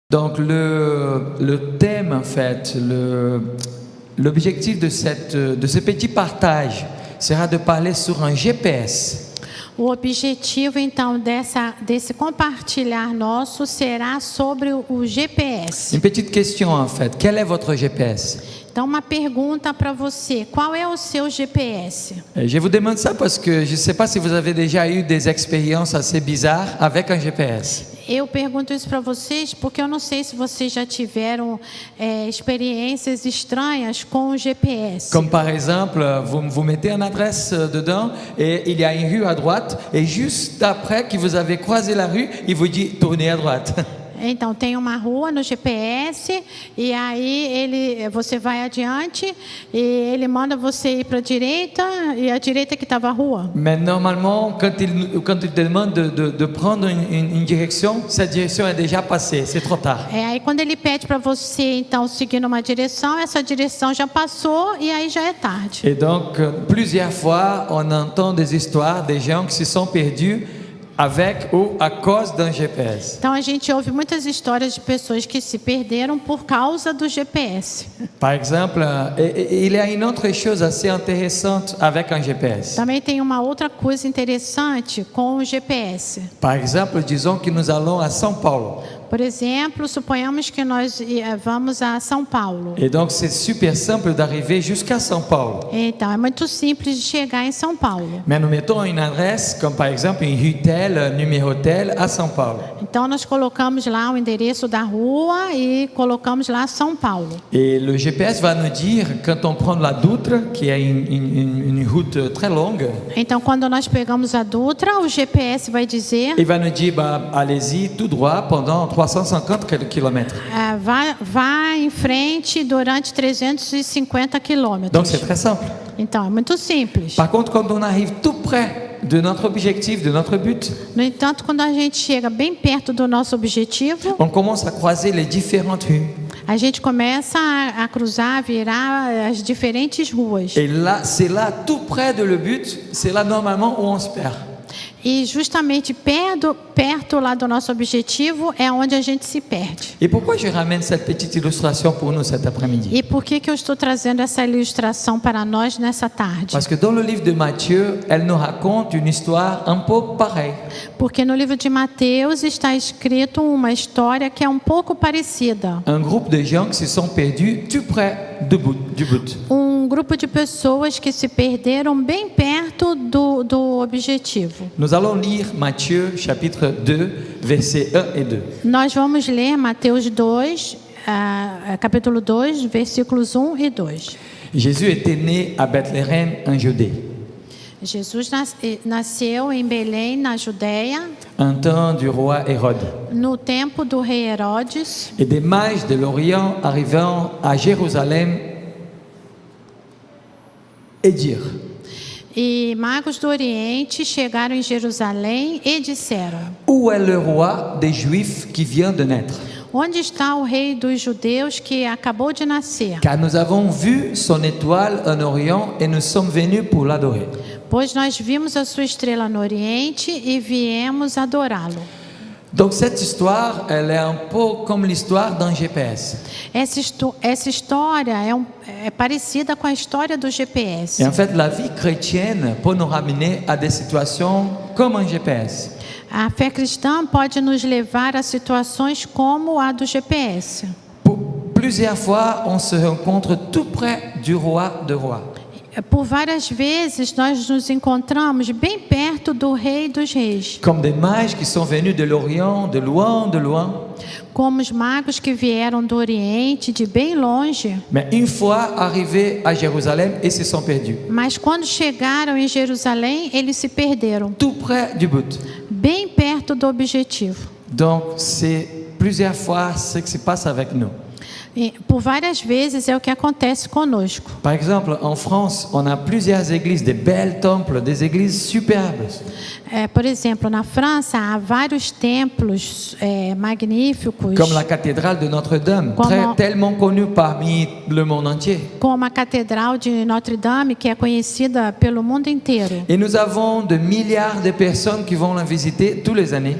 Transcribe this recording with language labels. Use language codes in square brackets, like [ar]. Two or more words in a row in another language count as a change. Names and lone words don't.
[fr] Donc le thème, en fait, l'objectif de ce petit partage sera de parler sur un GPS. [pt] O objetivo, então, desse compartilhar nosso será sobre o GPS. [fr] Une petite question, en fait. Quel est votre GPS? [pt] Então, uma pergunta para você: qual é o seu GPS? [fr] Je vous demande ça parce que je ne sais pas si vous avez déjà eu des expériences assez bizarres avec un GPS. [pt] Eu pergunto isso para vocês porque eu não sei se vocês já tiveram experiências estranhas com o GPS. [fr] Comme par exemple, vous mettez une adresse dedans et il y a une rue à droite et juste après que vous avez croisé la rue, il vous dit tournez à droite. [pt] Então tem uma rua no GPS e aí você vai adiante e ele manda você ir para a direita e a direita que estava a rua. [fr] Mais normalement, quand il demande de prendre une direction, cette direction est déjà passée, c'est trop tard. [pt] Aí quando ele pede para você então seguir numa direção, essa direção já passou e aí já é tarde. [fr] Et donc, plusieurs fois, on entend des histoires des gens qui se sont perdus avec ou à cause d'un GPS. [pt] Então a gente ouve muitas histórias de pessoas que se perderam por causa do GPS. [fr] Par exemple, il y a une autre chose assez intéressante avec un GPS. [pt] Também tem uma outra coisa interessante com o GPS. [fr] Par exemple, disons que nous allons à São Paulo. [pt] Por exemplo, suponhamos que nós vamos a São Paulo. [fr] Et donc c'est super simple d'arriver jusqu'à São Paulo. [pt] Então é muito simples de chegar em São Paulo. [fr] Mais nous mettons une adresse, comme par exemple une rue telle, numéro tel, à São Paulo. [pt] Então nós colocamos lá o endereço da rua e colocamos lá São Paulo. [fr] Et le GPS va nous dire, quand on prend la Doutre, qui est une route très longue, [pt] Então quando nós pegamos a Dutra, o GPS vai dizer, [fr] il va nous dire, allez-y tout droit pendant 350 km. [pt] vá em frente durante 350 quilômetros. [fr] Donc c'est très simple. [pt] Então é muito simples. [fr] Par contre, quand on arrive tout près de notre objectif, de notre but, [pt] No entanto, quando a gente chega bem perto do nosso objetivo, [fr] on commence à croiser les différentes rues. [pt] a gente começa a cruzar, a virar as diferentes ruas. [fr] Et là, c'est là, tout près de le but, c'est là normalement où on se perd. [pt] E justamente perto lá do nosso objetivo é onde a gente se perde. [fr] Et pourquoi je ramène cette petite illustration pour nous cet après-midi? [pt] E por que eu estou trazendo essa ilustração para nós nessa tarde? [fr] Parce que dans le livre de Matthieu, elle nous raconte une histoire un peu pareille. [pt] Porque no livro de Mateus está escrito uma história que é um pouco parecida. [fr] Un groupe de gens qui se sont perdus tout près du but. [pt] Um grupo de pessoas que se perderam bem perto do objetivo. [fr] Nous allons lire Matthieu chapitre 2, versets 1 et 2. [pt] Nós vamos ler Mateus 2, capítulo 2, versículos 1 e 2. [fr] Jésus était né à Bethléem en Judée, [pt] Jesus nasceu em Belém, na Judéia, [fr] en temps du roi Hérode. [pt] no tempo do rei Herodes. [fr] Et des mages de l'Orient arrivant à Jérusalem et dirent: [pt] E magos do Oriente chegaram em Jerusalém e disseram: [fr] Où est le roi des Juifs qui vient de naître? [pt] Onde está o rei dos judeus que acabou de nascer? [fr] Car nous avons vu son étoile en Orient et nous sommes venus pour l'adorer. [pt] Pois nós vimos a sua estrela no Oriente e viemos adorá-lo. [fr] Donc cette histoire, elle est un peu comme l'histoire d'un GPS. [pt] Essa história é parecida com a história do GPS. [fr] Et en fait, la vie chrétienne peut nous ramener à des situations comme un GPS. [pt] A fé cristã pode nos levar a situações como a do GPS. [fr] Plusieurs fois, on se rencontre tout près du roi des rois. [pt] Por várias vezes nós nos encontramos bem perto do Rei dos Reis. [fr] Comme des mages qui sont venus de l'Orient, de loin. [pt] Como os magos que vieram do Oriente, de bem longe. [fr] Mais une fois arrivés à Jérusalem, ils se sont perdus. [pt] Mas quando chegaram em Jerusalém, eles se perderam. [fr] Tout près du but. [pt] Bem perto do objetivo. [fr] Donc, c'est plusieurs fois ce qui se passe avec nous. [pt] E, por várias vezes é o que acontece conosco. [fr] Par exemple, en France, on a plusieurs églises, des belles temples, des églises superbes. [pt] Por exemplo, na França há vários templos magníficos, [fr] Comme la cathédrale de Notre-Dame, Comment- tellement connue parmi le monde entier. [pt] como a Catedral de Notre Dame, que é conhecida pelo mundo inteiro. [fr] Et nous avons de milliards de personnes qui vont la visiter tous les années.